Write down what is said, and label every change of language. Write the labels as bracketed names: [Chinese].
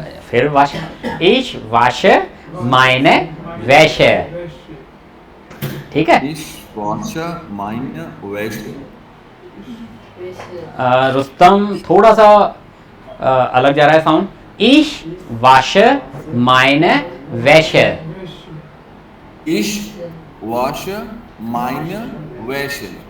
[Hindi] फिर [German] wasche, ich wasche meine Wäsche, [Hindi] ठीक है। [German] Ich wasche meine Wäsche। [Hindi] Rustam थोड़ा सा अलग जा रहा है sound. [German] Ich wasche meine Wäsche। Ich wasche meine Wäsche।